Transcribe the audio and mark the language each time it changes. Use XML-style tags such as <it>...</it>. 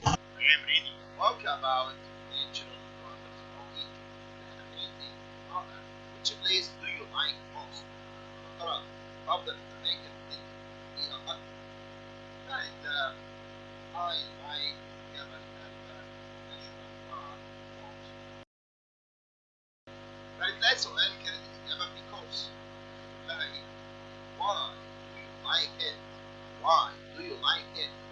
<en>I am reading a book about natural wonders of Egypt. Which place do you like most؟</en> <ar>ترى أفضل الأماكن التي فيها أكثر. قالت</ar> <en>I like جبل national park most.</en> <ar>قالت لها سؤال كانت الإجابة because. قالت لها إيه؟</ar> <en>Why do you like it؟ Why do you like it?</en>